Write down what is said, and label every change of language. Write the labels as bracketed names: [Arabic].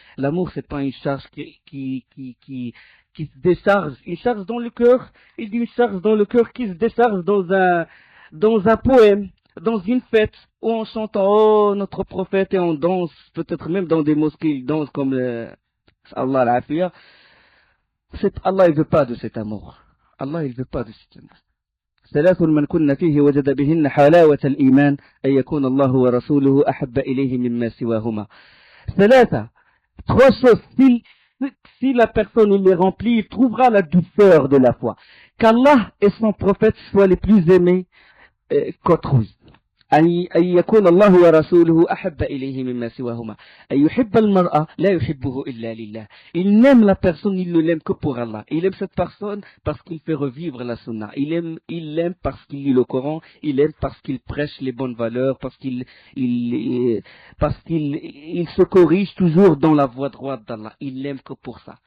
[French] L'amour, c'est pas une charge qui se décharge, une charge dans le cœur, il dit une charge dans le cœur qui se décharge dans un poème, dans une fête, où on chante oh, notre prophète, et on danse, peut-être même dans des mosquées, ils dansent comme Allah l'afiyah. Allah, il veut pas de cet amour. Allah, il veut pas de cet amour. [Arabic] ثلاث من كن فيه وجد بهن حلاوة الإيمان أن يكون الله ورسوله أحب إليه مما سواهما. ثلاثة. [French] Trois choses. Si la personne il les remplit, il trouvera la douceur de la foi. Qu'Allah et son prophète soient les plus aimés qu'autrui. [Arabic] أن يكون الله ورسوله أحب إليه مما سواهما. أن يحب المرأة لا يحبه إلا لله. [French] Il n'aime la personne, il ne l'aime que pour Allah. Il aime cette personne parce qu'il fait revivre la sunna. Il l'aime parce qu'il lit le Coran. Il aime parce qu'il prêche les bonnes valeurs, parce qu'il se corrige toujours dans la voie droite d'Allah. Il l'aime que pour ça.